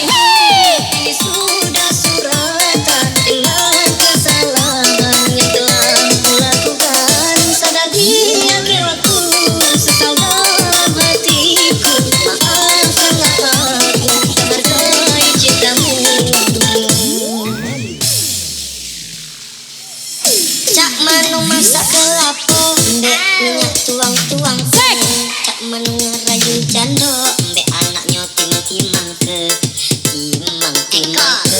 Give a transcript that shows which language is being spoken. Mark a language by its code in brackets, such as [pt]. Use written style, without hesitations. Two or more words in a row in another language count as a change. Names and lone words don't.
[id] Sudah suratan dengan kesalahan yang telah kulakukan. Sadar di akhir waktu, sesal dalam hatiku. Maafkanlah aku, menghargai cintamu. [ms] Cak manu masak kelapo, mbek minyak tuang-tuang ke. Cak manu ngerayu jando, mbek anaknya timang-timang ke. Timang-timang ke.